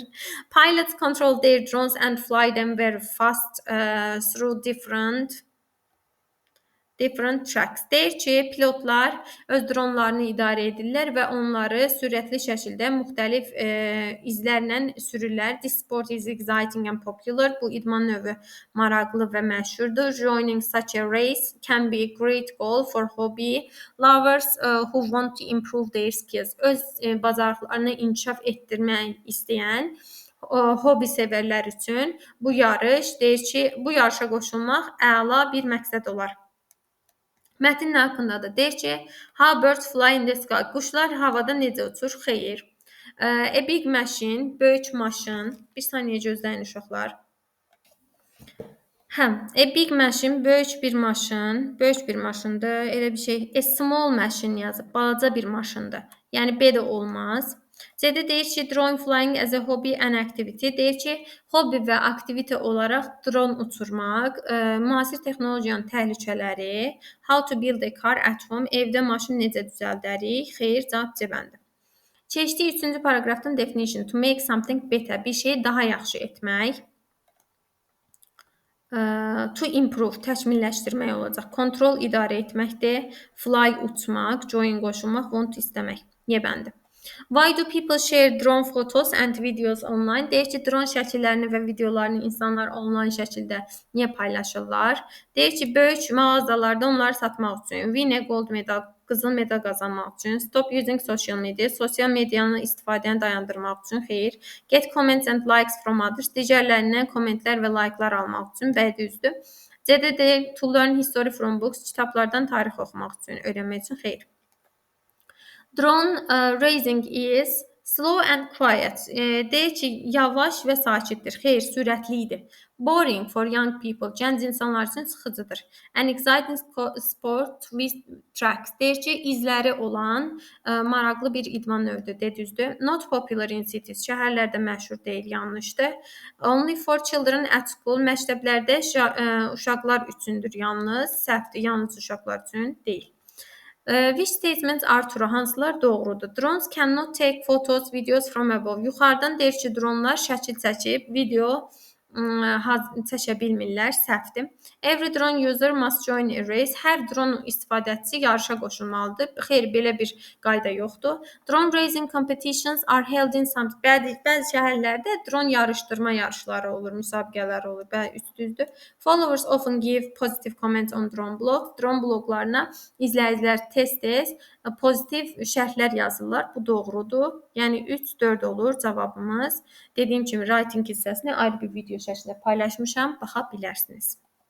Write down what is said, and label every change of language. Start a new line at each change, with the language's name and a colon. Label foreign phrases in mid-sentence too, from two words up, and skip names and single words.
English: Pilots control their drones and fly them very fast through different different tracks.
Azerbaijani: Deyir ki, pilotlar öz dronlarını idarə edirlər və onları sürətli şəkildə müxtəlif izlərlə sürürlər.
English: This sport is exciting and popular.
Azerbaijani: Bu idman növü maraqlı və məşhurdur.
English: Joining such a race can be a great goal for hobby lovers who want to improve their skills.
Azerbaijani: Öz bacarıqlarını inkişaf etdirmək istəyən hobbi sevərlər üçün bu yarış deyir ki, bu yarışa qoşulmaq əla bir məqsəd olar. Mətnin haqqında da deyir ki,
English: how birds fly in the sky.
Azerbaijani: Quşlar havada necə uçur? Xeyr.
English: A big machine,
Azerbaijani: böyük maşın. Bir saniyə gözləyin uşaqlar.
English: A big machine,
Azerbaijani: böyük bir maşın. Böyük bir maşındır. Elə bir şey.
English: A small machine yazıb.
Azerbaijani: Balaca bir maşındır. Yəni B də olmaz. C-də deyir ki,
English: drone flying as a hobby and activity.
Azerbaijani: Deyir ki, hobbi və aktivite olaraq dron uçurmaq, müasir texnologiyanın təhlükələri,
English: how to build a car at home,
Azerbaijani: evdə maşın necə düzəldərik? Xeyr, cavab C bəndi. Keçdik 3-cü paragrafdan definition.
English: To make something better,
Azerbaijani: bir şeyi daha yaxşı etmək.
English: To improve,
Azerbaijani: təkmilləşdirmək olacaq. Control, idarə etməkdir. Fly, uçmaq. Join, qoşulmaq. Want, istəmək. Y bəndi.
English: Why do people share drone photos and videos online?
Azerbaijani: Deyir ki, dron şəkillərini və videolarını insanlar onlayn şəkildə niyə paylaşırlar? Deyir ki, böyük mağazalarda onları satmaq üçün,
English: win a gold medal,
Azerbaijani: qızıl medal qazanmaq üçün,
English: stop using social media,
Azerbaijani: sosial medianın istifadəni dayandırmaq üçün, xeyr,
English: get comments and likes from others,
Azerbaijani: digərlərindən kommentlər və likelar almaq üçün, bəli, düzdür. C-də deyir,
English: to learn history from books,
Azerbaijani: kitablardan tarix oxumaq üçün, öyrənmək üçün, xeyr.
English: Drone racing is slow and quiet.
Azerbaijani: Deyir ki, yavaş və sakitdir. Xeyr, sürətlidir.
English: Boring for young people.
Azerbaijani: Gənc insanlar üçün sıxıcıdır.
English: An exciting sport with tracks.
Azerbaijani: Deyir ki, izləri olan maraqlı bir idman növüdür. Düzdür.
English: Not popular in cities.
Azerbaijani: Şəhərlərdə məşhur deyil, yanlışdır.
English: Only for children at school.
Azerbaijani: Məktəblərdə uşaqlar üçündür yalnız. Səhvdir, yalnız uşaqlar üçün deyil.
English: Which statements are true?
Azerbaijani: Hansılar doğrudur?
English: Drones cannot take photos, videos from above.
Azerbaijani: Yuxarıdan deyir ki, dronlar şəkil çəkib, video çəkə bilmirlər, səhvdir.
English: Every drone user must join a race.
Azerbaijani: Hər dron istifadəçisi yarışa qoşulmalıdır. Xeyr, belə bir qayda yoxdur.
English: Drone racing competitions are held in some
Azerbaijani: bəzi şəhərlərdə dron yarışdırma yarışları olur, müsabiqələr olur. Bəli, düzdür.
English: Followers often give positive comments on drone blog.
Azerbaijani: Drone bloqlarına izləyicilər tez-tez pozitiv şərhlər yazırlar. Bu doğrudur. Yəni 3-4 olur cavabımız. Dediyim kimi writing hissəsini ayrı bir video şəklində paylaşmışam, baxa bilərsiniz.